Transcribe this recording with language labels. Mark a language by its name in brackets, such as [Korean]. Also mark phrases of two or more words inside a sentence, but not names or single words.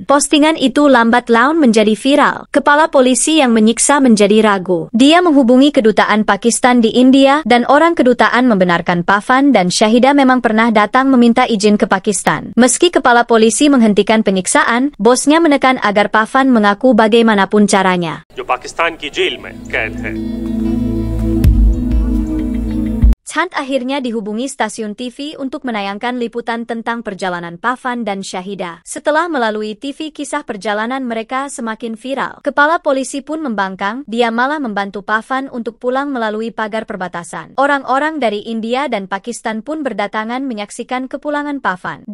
[Indonesian] Postingan itu lambat laun menjadi viral. Kepala polisi yang menyiksa menjadi ragu. Dia menghubungi kedutaan Pakistan di India dan orang kedutaan membenarkan Pafan dan Syahidah memang pernah datang meminta izin ke Pakistan. Meski kepala polisi menghentikan penyiksaan, bosnya menekan agar Pafan mengaku bagaimanapun caranya. [Hindi] जो पाकिस्तान की जेल में कैद है। [Indonesian] Chand akhirnya dihubungi stasiun TV untuk menayangkan liputan tentang perjalanan Pafan dan Syahidah. Setelah melalui TV, kisah perjalanan mereka semakin viral. Kepala polisi pun membangkang, dia malah membantu Pafan untuk pulang melalui pagar perbatasan. Orang-orang dari India dan Pakistan pun berdatangan menyaksikan kepulangan Pafan.